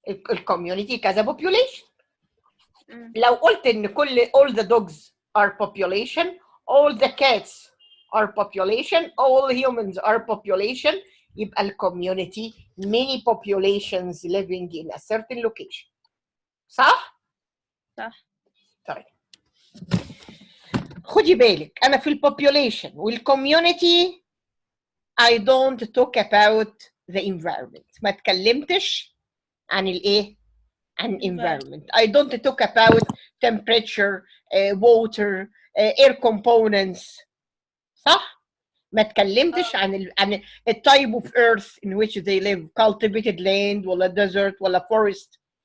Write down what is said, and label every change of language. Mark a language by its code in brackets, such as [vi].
[ar] الكوميونتي كذا population. لو قلت ان [en] all the dogs are population, all the cats are population, all humans are population, [ar] يبقى الكوميونتي [en] many populations living in a certain location. [ar] صح؟ صح. طيب خدي بالك انا في البوبيوليشن والكوميونتي [en] I don't talk about the environment. [ar] ما اتكلمتش عن الايه؟ عن [en] environment. I don't talk about temperature, water, air components. [ar] صح؟ ما اتكلمتش عن التايب [en] of earth in which they live, cultivated land ولا desert ولا forest.